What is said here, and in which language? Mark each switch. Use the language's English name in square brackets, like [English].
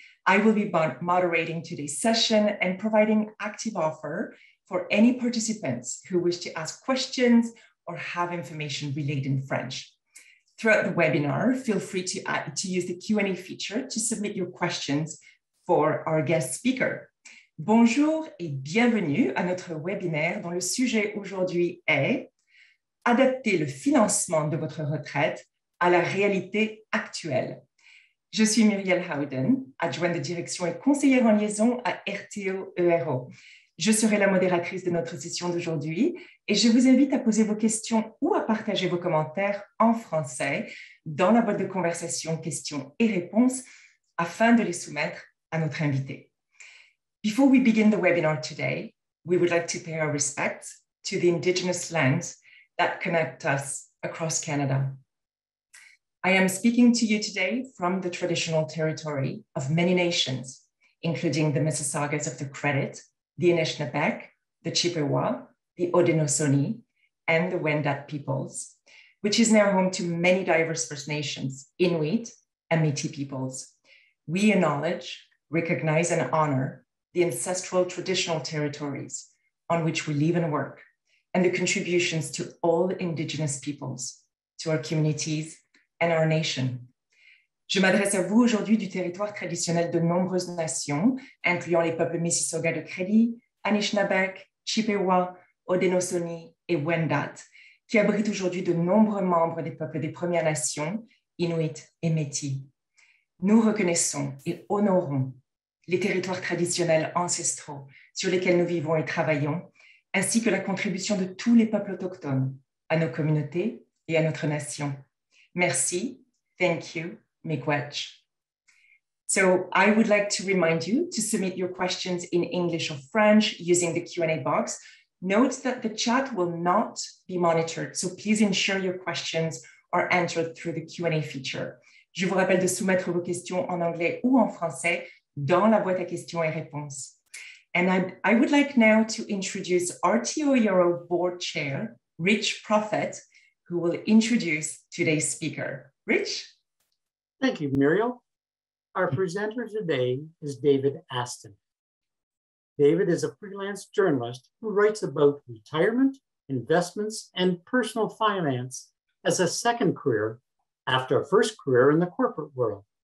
[English] I will be moderating today's session and providing active offer for any participants who wish to ask questions or have information relayed in French. Throughout the webinar, feel free to use the Q&A feature to submit your questions for our guest speaker. [French] Bonjour et bienvenue à notre webinaire dont le sujet aujourd'hui est adapter le financement de votre retraite à la réalité actuelle. Je suis Muriel Howden, adjointe de direction et conseillère en liaison à RTO ERO. Je serai la modératrice de notre session d'aujourd'hui et je vous invite à poser vos questions ou à partager vos commentaires en français dans la boîte de conversation questions et réponses afin de les soumettre à notre invité. [English] Before we begin the webinar today, we would like to pay our respects to the Indigenous lands that connect us across Canada. I am speaking to you today from the traditional territory of many nations, including the Mississaugas of the Credit, the Anishinaabe, the Chippewa, the Haudenosaunee, and the Wendat peoples, which is now home to many diverse First Nations, Inuit, and Métis peoples. We acknowledge, recognize, and honor the ancestral traditional territories on which we live and work, and the contributions to all Indigenous peoples, to our communities, and our nation. [French] Je m'adresse à vous aujourd'hui du territoire traditionnel de nombreuses nations, incluant les peuples Mississauga de Crédit, Anishinaabe, Chippewa, Haudenosaunee et Wendat, qui abritent aujourd'hui de nombreux membres des peuples des Premières Nations, Inuit et Métis. Nous reconnaissons et honorons les territoires traditionnels ancestraux sur lesquels nous vivons et travaillons, ainsi que la contribution de tous les peuples autochtones à nos communautés et à notre nation. Merci, thank you, [Ojibwa] miigwech. [English] So I would like to remind you to submit your questions in English or French using the Q&A box. Note that the chat will not be monitored, so please ensure your questions are entered through the Q&A feature. [French] Je vous rappelle de soumettre vos questions en anglais ou en français dans la boîte à questions et réponses. [English] And I would like now to introduce RTO ERO Board Chair, Rich Prophet, who will introduce today's speaker. Rich? Thank you, Muriel. Our presenter today is David Aston. David is a freelance journalist who writes about retirement, investments, and personal finance as a second career after a first career in the corporate world.